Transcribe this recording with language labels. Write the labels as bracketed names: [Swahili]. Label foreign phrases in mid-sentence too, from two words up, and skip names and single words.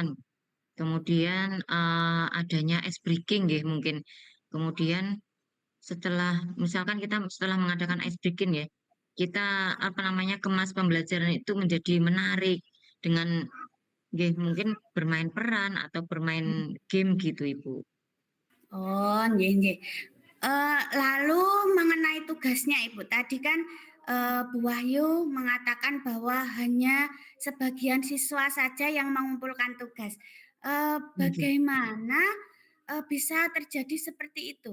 [Indonesian] Kemudian adanya [English] ice breaking [Indonesian] ya mungkin. Kemudian setelah misalkan kita setelah mengadakan [English] ice breaking [Indonesian] ya, kita apa namanya kemas pembelajaran itu menjadi menarik dengan nggih, mungkin bermain peran atau bermain game gitu Ibu. [Javanese] Oh, nggih nggih. [Indonesian] Lalu mengenai tugasnya Ibu, tadi kan, Bu Wahyu mengatakan bahwa hanya sebagian siswa saja yang mengumpulkan tugas. [Javanese] Nggih. [Indonesian] Bagaimana, bisa terjadi seperti itu?